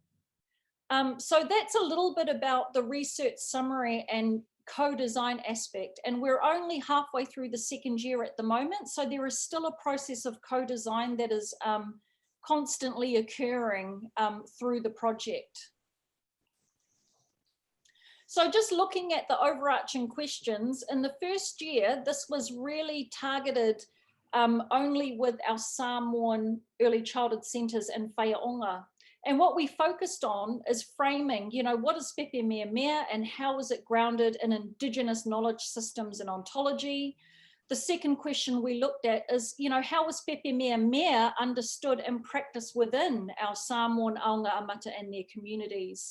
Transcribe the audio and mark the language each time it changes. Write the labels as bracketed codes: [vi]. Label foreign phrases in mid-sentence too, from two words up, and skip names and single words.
[en] So that's a little bit about the research summary and co-design aspect, and we're only halfway through the second year at the moment, so there is still a process of co-design that is constantly occurring through the project. So just looking at the overarching questions, in the first year, this was really targeted only with our Samoan early childhood centres and whaia-onga. And what we focused on is framing, you know, what is Pepe Meamea and how is it grounded in Indigenous knowledge systems and ontology? The second question we looked at is, you know, how is Pepe Meamea understood and practiced within our Samoan [sm] Aonga Amata [en] and their communities?